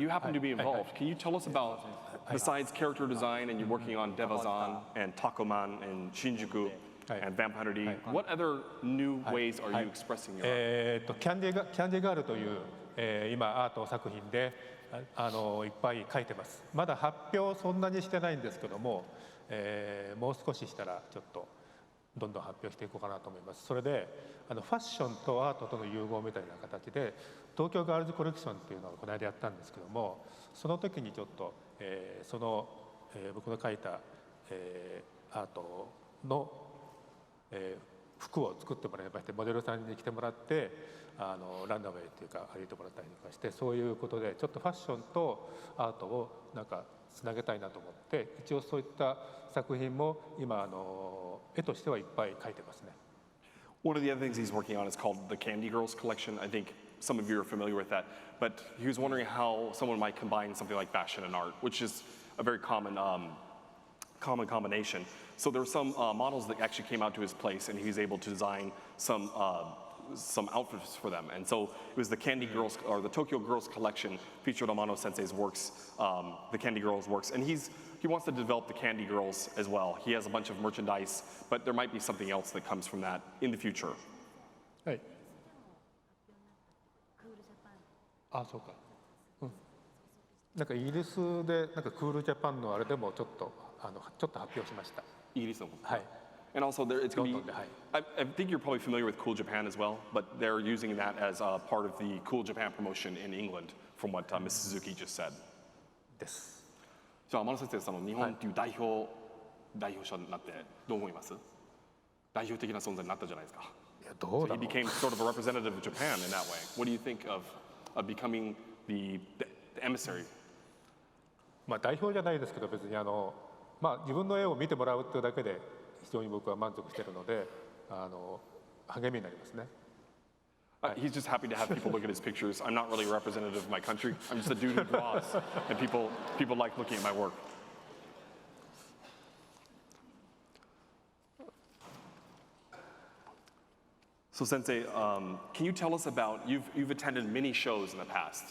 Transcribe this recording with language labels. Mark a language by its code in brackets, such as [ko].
[en] you happened to be involved. Can you tell us about, besides character design, and you're working on Devazan and Takoman and Shinjuku and Vampire D, what other new ways are you expressing your art? [ja] キャンディーガールという、今アート作品でいっぱい描いてます。まだ発表そんなにしてないんですけども、もう少ししたらちょっとどんどん発表していこうかなと思います。それでファッションとアートとの融合みたいな形で東京ガールズコレクションっていうのをこの間やったんですけども、その時にちょっと、その、僕の描いた、アートの、服を作ってもらいまして、モデルさんに来てもらってランダムウェイっていうか歩いてもらったりとかして、そういうことでちょっとファッションとアートをなんかつなげたいなと思って、一応そういった作品も今絵としてはいっぱい描いてますね。 [en] One of the other things he's working on is called the Candy Girls collection. I think some of you are familiar with that, but he was wondering how someone might combine something like fashion and art, which is a very common combination. So there were some models that actually came out to his place, and he was able to design some outfits for them. And so it was the Candy Girls, or the Tokyo Girls collection, featured Amano Sensei's works, the Candy Girls works. And he wants to develop the Candy Girls as well. He has a bunch of merchandise, but there might be something else that comes from that in the future. [ja] はい。あ、そうか。うん。なんかイギリスでなんかクールジャパンのあれでもちょっと発表しました。イギリスの。はい。 [en] And also, it's going to be, London, I think you're probably familiar with Cool Japan as well, but they're using that as a part of the Cool Japan promotion in England, from what Ms. Suzuki just said. [ja] です。じゃあ、天野先生、その日本っていう代表者になってどう思います？代表的な存在になったじゃないですか。いど [en] So [ja] うだ [en] he [ja] ろう。 [en] became sort of a representative of Japan in that way. What do you think of becoming the emissary? [ja] まあ代表じゃないですけど、別にまあ自分の絵を見てもらうっていうだけで非常に僕は満足しているので、励みになりますね。 [en] He's just happy to have people look at his pictures. I'm not really a representative of my country. I'm just a dude who draws, and people like looking at my work. So Sensei, can you tell us about, you've attended many shows in the past.